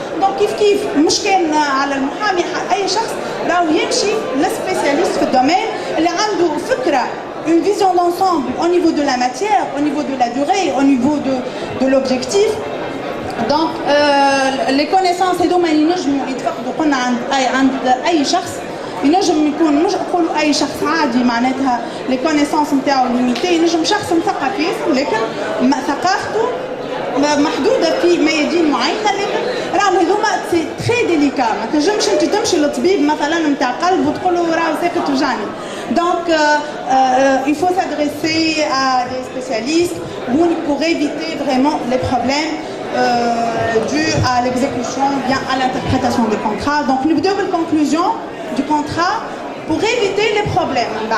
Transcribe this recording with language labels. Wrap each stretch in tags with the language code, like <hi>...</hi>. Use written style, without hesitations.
<ar>دونك كيف مش كان على المحامي اي شخص راهو يمشي للسبيسياليست في الدومين اللي عنده فكره</ar> <fr>une vision d'ensemble au niveau de la matière, au niveau de la durée, au niveau de l'objectif. Donc les connaissances</fr> <ar>هذوما ينجموا يتفقدوا قلنا عند اي شخص. ينجم يكون مش نقولوا اي شخص عادي معناتها لي كونيسونس نتاعو ليميتي، ينجم شخص مثقف ياسر لكن ثقافته محدوده في ميادين معينه. لكن راهو هذوما سي تري ديليكا. ما تنجمش انت تمشي للطبيب مثلا نتاع قلب وتقول له راهو ساكت وجعني.</ar> <fr>Donc il faut s'adresser à des spécialistes pour éviter vraiment les problèmes dus à l'exécution ou bien à l'interprétation des contrats. Donc le double conclusion du contrat pour éviter les problèmes.</fr>